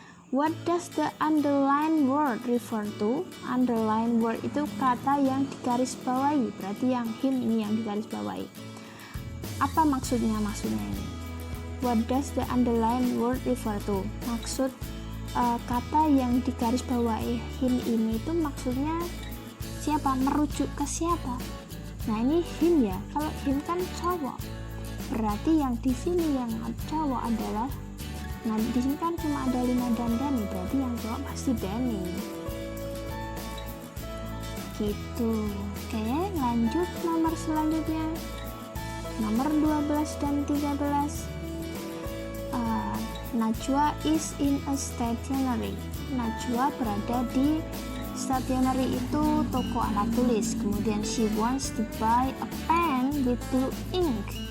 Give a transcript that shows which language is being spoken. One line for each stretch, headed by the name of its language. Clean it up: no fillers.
English: What does the underline word refer to?
Indonesian: Underline word itu kata yang digarisbawahi, berarti yang him ini yang digarisbawahi. Apa maksudnya ini?
English: What does the underline word refer to?
Indonesian: Maksud kata yang digarisbawahi him ini itu maksudnya siapa? Merujuk ke siapa? Nah, ini him ya. Kalau him kan cowok, berarti yang di sini yang cowok adalah, nah di sini kan cuma ada Lina dan Danny, berarti yang cowok pasti Danny. Gitu. Oke, lanjut nomor selanjutnya. Nomor 12 dan 13. Najwa is in a stationery. Najwa berada di stationery, itu toko alat tulis.
English: Kemudian she wants to buy a pen with blue ink.